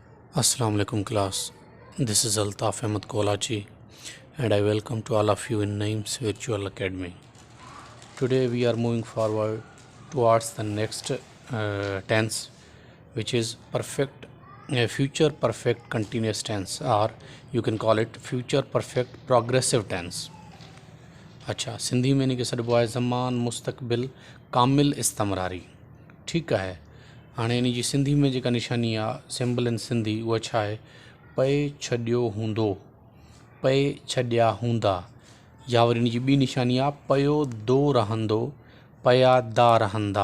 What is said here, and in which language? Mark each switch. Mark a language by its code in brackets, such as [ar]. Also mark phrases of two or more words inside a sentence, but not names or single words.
[ar] السلام عليكم [en] class. This is Altaf Ahmed Kolachi and I welcome to all of you in Naeem's Virtual Academy. Today we are moving forward towards the next tense, which is future perfect continuous tense, or you can call it future perfect progressive tense. [sd] अच्छा, सिंधी में इनखे सॾिबो आहे ज़मान मुस्तक़बिल कामिल इस्तमरारी। ठीकु आहे। हाणे इन जी सिंधी में जेका निशानी आहे सिंबल इन सिंधी उहा छा आहे? पए छॾियो हूंदो, पए छॾिया हूंदा, या वरी इन जी ॿी निशानी आहे पयो दो रहंदो, पया दा रहंदा।